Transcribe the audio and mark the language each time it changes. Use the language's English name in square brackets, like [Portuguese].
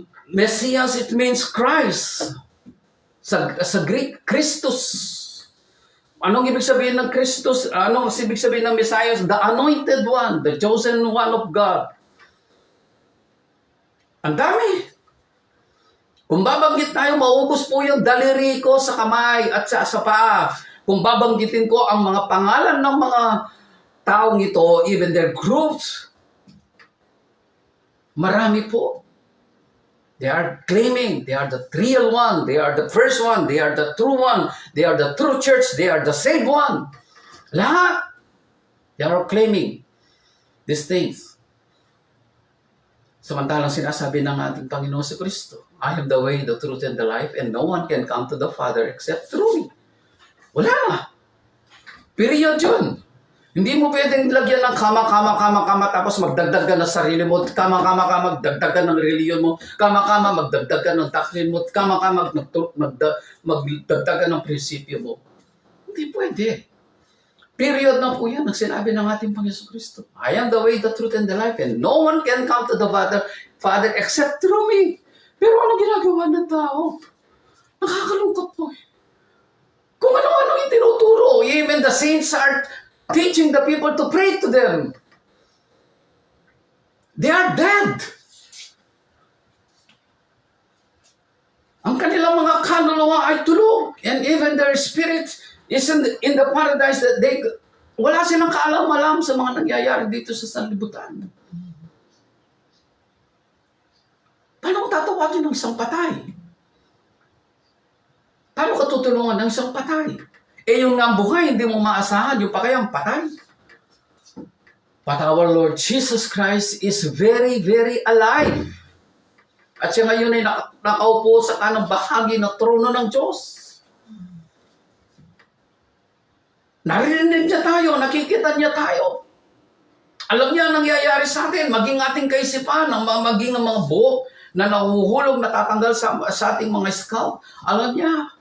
[English] Mesiyas, it means Christ. [Filipino] Sa Greek, Christus. Anong ibig sabihin ng Christus? Anong ibig sabihin ng Messiah? [English] The anointed one, the chosen one of God. [Filipino] Ang dami. Kung babanggit tayo, maubos po yung daliri ko sa kamay at sa paa. Kung babanggitin ko ang mga pangalan ng mga taong ito, [English] even their groups, [Filipino] marami po. [English] They are claiming they are the real one, they are the first one, they are the true one, they are the true church, they are the saved one. Lahat. They are claiming these things. [Filipino] Samantalang sinasabi ng ating Panginoon si Kristo, [English] I am the way, the truth, and the life, and no one can come to the Father except through me. [Filipino] Wala na. Period yun. Hindi mo pwedeng lagyan ng kama, tapos magdagdag ka ng sarili mo, kama, magdagdag ka ng reliyon mo, kama, magdagdag ka ng doctrine mo, kama, magdagdag ka ng prinsipyo mo. Hindi pwede. Period na po yan ang sinabi ng ating Panginoon Kristo. [English] I am the way, the truth, and the life, and no one can come to the Father except through me. [Filipino] Pero ano ginagawa ng tao? Nakakalungkot po eh. Kung ano-ano itinuturo, [English] even the saints are teaching the people to pray to them. They are dead. [Filipino] Ang kanilang mga kaluluwa ay tulog. [English] And even their spirit is in the paradise that [Filipino] Wala silang kaalam-alam sa mga nangyayari dito sa sanlibutan. Paano ko tatawagin ng isang patay? Paano ka tutulungan ng isang patay? Eh yung nambuhay, hindi mo maasahan, yung pa kayang patay. [English] But our Lord Jesus Christ is very, very alive. [Filipino] At siya ngayon ay nakaupo sa kanang bahagi ng trono ng Diyos. Narinig niya tayo, nakikita niya tayo. Alam niya ang nangyayari sa atin, maging ating kaisipan, maging ang mga buhok na nahuhulog, natatanggal sa ating mga scalp. Alam niya.